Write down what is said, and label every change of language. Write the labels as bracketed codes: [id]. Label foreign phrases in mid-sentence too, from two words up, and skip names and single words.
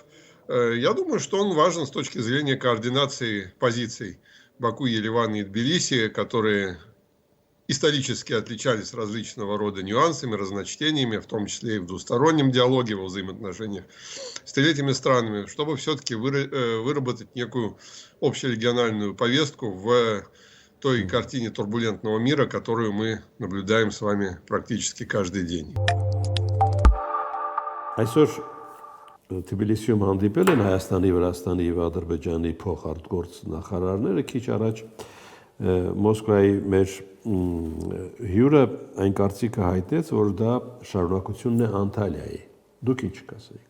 [ru] Я думаю, что он важен с точки зрения координации позиций Баку, Еревана и Тбилиси, которые исторически отличались различного рода нюансами, разночтениями, в том числе и в двустороннем диалоге, во взаимоотношениях с третьими странами, чтобы все-таки выработать некую общерегиональную повестку в той картине турбулентного мира, которую мы наблюдаем с вами практически каждый день. [hy] Այսօր Թբիլիսիում հանդիպել են Հայաստանի, Վրաստանի եւ Ադրբեջանի փոխարտգործ նախարարները, քիչ առաջ Մոսկվայի մեր հյուրը այն կարծիքը հայտեց, որ դա շարունակությունն է Անտալիայի։ Դուք ինչ կասեիք։